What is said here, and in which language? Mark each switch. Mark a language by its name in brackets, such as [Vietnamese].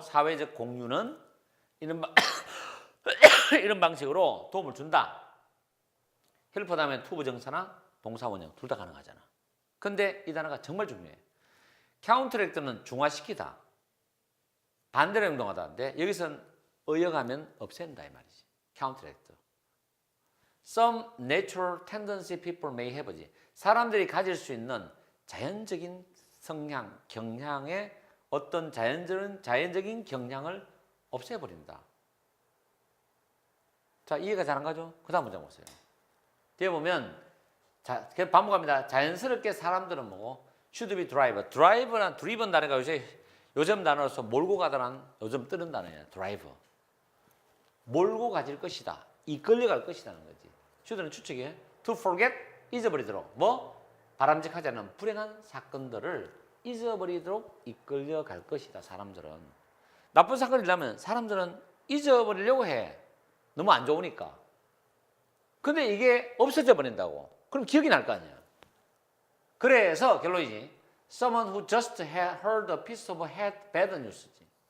[Korean] 사회적 공유는 이런 방식으로 도움을 준다. 헬퍼 다음에 투부 정사나 동사 원형 둘 다 가능하잖아. 근데 이 단어가 정말 중요해. 카운터랙트는 중화시키다. 반대로 행동하다인데 여기서는 의역하면 없앤다 이 말이지. 카운터랙트. [English] Some natural tendency people may have지. [Korean] 사람들이 가질 수 있는 자연적인 성향, 경향의 어떤 자연적인 경향을 없애버린다. 자, 이해가 잘 안 가죠? 그 다음 문장 보세요. 뒤에 보면 자, 반복합니다. 자연스럽게 사람들은 뭐고? [English] should be drive. [Korean] drive나 driven 단어가 요즘 단어로서 몰고 가다란 요즘 뜨는 단어예요. drive. 몰고 가질 것이다. 이끌려갈 것이라는 거지. should는 추측이에요. [English] to forget, [Korean] 잊어버리도록. 뭐? 바람직하지 않은 불행한 사건들을 잊어버리도록 이끌려갈 것이다. 사람들은. 나쁜 사건이 일어나면 사람들은 잊어버리려고 해. 너무 안 좋으니까. 근데 이게 없어져 버린다고. 그럼 기억이 날 거 아니야. 그래서 결론이지. [English] Someone who just heard a piece of bad news지.